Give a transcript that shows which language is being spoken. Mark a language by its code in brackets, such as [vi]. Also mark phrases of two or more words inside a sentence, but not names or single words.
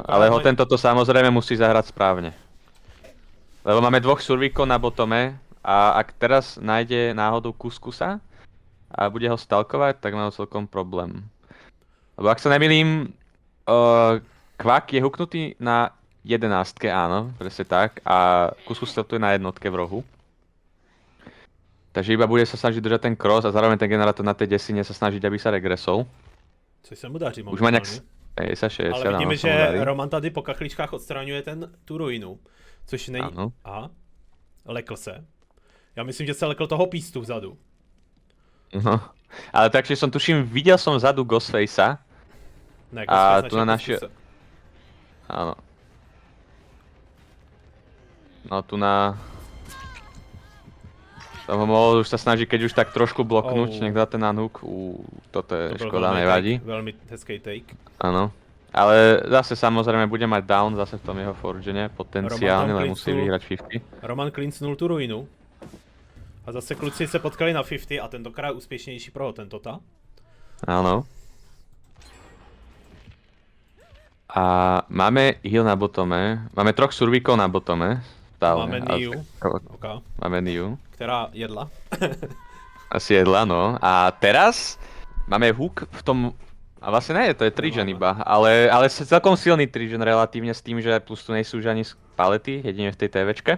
[sk] Ale Hotentot samozrejme musí zahrať správne. Lebo máme 2 survíkov na botome a ak teraz nájde náhodou Kuskusa a bude ho stalkovať, tak má celkom problém. Lebo ak sa nemýlim, Kvak je hooknutý na 11, áno, presne tak. A Kuskus je na jednotke v rohu. Takže iba bude sa snažiť držať ten cross a zároveň ten generátor na tej desine sa snažiť, aby sa regresol. [cs] Což se mu daří [sk] Už má nejak... [cs] 60, ale vidíme, že Roman tady po kachličkách odstraňuje tu ruinu. Což není... Ano. Aha. Lekl se. Já myslím, že se lekl toho pístu vzadu. No. [sk] Ale takže videl som vzadu Ghostfacea. [cs] Ne, [sk] a tu na naše... Áno. No tu na... Toho mohol už sa snažiť, keď už tak trošku bloknúť, nech dá ten unhook. Toto je škoda, nevadí. Veľmi hezký take. Áno. Ale zase samozrejme bude mať down zase v tom jeho forgene, potenciálne, len musí vyhrať 50. Roman klincnul tu ruinu. [cs] A zase kluci se potkali na 50 a tentokrát úspěšnější pro Hotentota. [sk] Áno. A máme heal na botome, máme 3 survíkov na botome. Stále. Máme Niu. Okay. Máme Niu. [cs] Která jedla. [sk] Asi jedla, no. A teraz máme hook v tom... A vlastne nie, to je Trigen iba, ale celkom silný Trigen relatívne s tým, že plus tu nejsú už ani palety, jedine v tej TVčke.